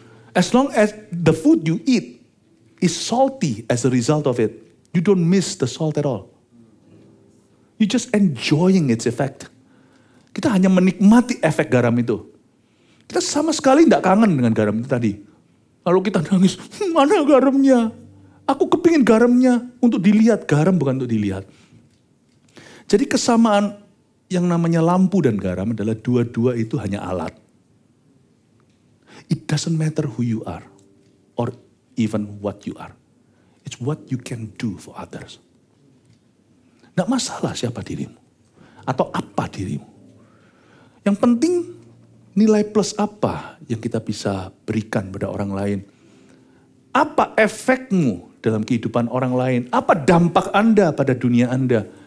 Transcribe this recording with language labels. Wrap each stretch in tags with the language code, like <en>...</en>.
<en>As long as the food you eat is salty as a result of it, you don't miss the salt at all. You just enjoying its effect.</en> <id>Kita hanya menikmati efek garam itu. Kita sama sekali tidak kangen dengan garam itu tadi. Lalu kita nangis, mana garamnya? Aku kepingin garamnya untuk dilihat, garam bukan untuk dilihat. Jadi kesamaan yang namanya lampu dan garam adalah dua-dua itu hanya alat.</id> <en>It doesn't matter who you are or even what you are. It's what you can do for others.</en> <id>Nggak masalah siapa dirimu atau apa dirimu. Yang penting nilai plus apa yang kita bisa berikan pada orang lain. Apa efekmu dalam kehidupan orang lain? Apa dampak Anda pada dunia Anda?</id>